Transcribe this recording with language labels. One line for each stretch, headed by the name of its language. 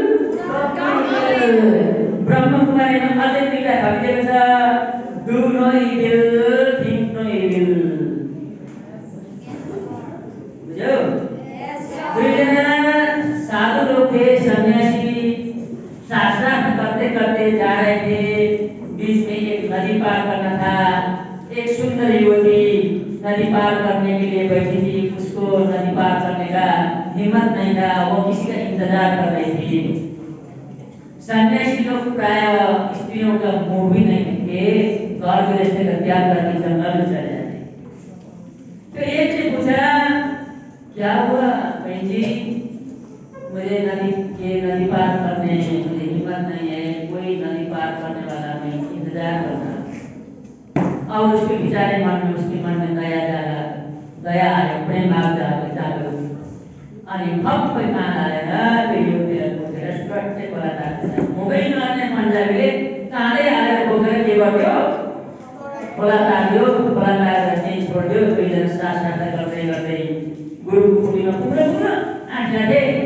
Nepali: ब्रह्मकुमारीमा अझै दुईटा थपिदिएको छ,
English: Do no evil, think no evil.
Nepali: बुझ्यौ?
Hindi: दुईजना साधु लोग थे, सन्यासी, शास्त्रार्थ करते करते जा रहे थे। बीच में एक नदी पार करना था। एक सुंदर युवती नदी पार करने के लिए बैठी थी। उसको नदी पार करने का हिम्मत नहीं था, वो किसी का इंतजार कर रही थी। सन्यासी लोग प्राय स्त्रियों का मुंह भी नहीं देखे, घर गृहस्थी का त्याग करके जंगल में चले जाते। तो एक ने पूछा, क्या हुआ बहन जी? मुझे नदी पार करने मुझे हिम्मत नहीं है, कोई नदी पार करने इंतजार करता। और उसके बेचारे मन में, उसके मन में दया जागा, दया आए, प्रेम भाव जागो।
Nepali: अनि भक्कै कान आएर त्यो युवतीलाई बोकेर स्वाट्टै खोला तार्छ। मोबाइल नआउने पन्जाबीले काँधै हालेर बोकेर के गर्यो? खोला तार्यो। खोला तारेर चाहिँ छोड्यो। दुईजना साथ गर्दै गर्दै गुरुको कुटीमा पुग्न आँट राखे।